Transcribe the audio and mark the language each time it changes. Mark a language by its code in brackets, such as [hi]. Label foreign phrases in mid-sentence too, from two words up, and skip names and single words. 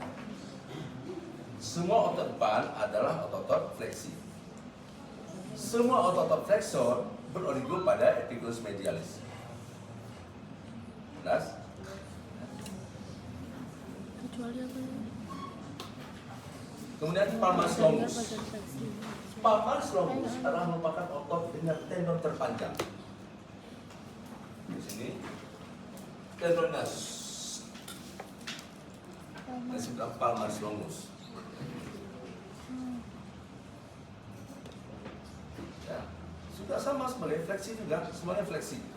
[id] Semua otot depan adalah otot fleksi. Semua otot flexor berorigo pada [la] epicondylus medialis. [id] Jelas? Kecuali apa ya? [la] Kemudian palmaris longus. Palmaris longus [id] adalah merupakan otot dengan tendon terpanjang. Di sini tendonnya disebut [la] palmaris longus. [id] Ya, juga sama sebagai fleksi juga, semuanya fleksi.